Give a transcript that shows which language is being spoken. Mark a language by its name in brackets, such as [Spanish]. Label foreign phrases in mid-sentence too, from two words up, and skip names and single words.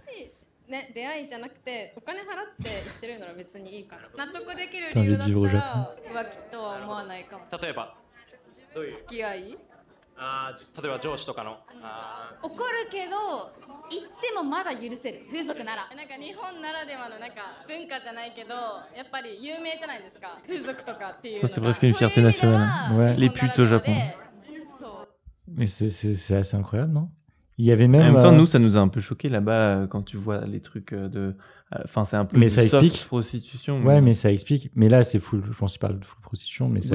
[Japanese] 新しいね、出会いじゃなくてお金払って言ってるなら別にいいから納得できる理由だったら浮気とは思わないかも。例えばどういう付き合い例えば上司とかの怒るけど言ってもまだ許せる、風俗なら。なんか日本ならではのなんか文化じゃないけどやっぱり有名じゃないですか、風俗とかっていうの [French] Ça, [Japanese] が。 [French] c'est presque une fierté nationale. Ouais, les putes au Japon. [Japanese] そう [French] Mais c'est assez incroyable, non? Il y avait même. En même temps, nous, ça nous a un peu choqué là-bas quand tu vois les trucs de. Enfin, c'est un peu. Mais ça soft explique. Prostitution. Ouais, mais ça explique. Mais là, c'est full. Je pense qu'il parle de full prostitution, mais ça,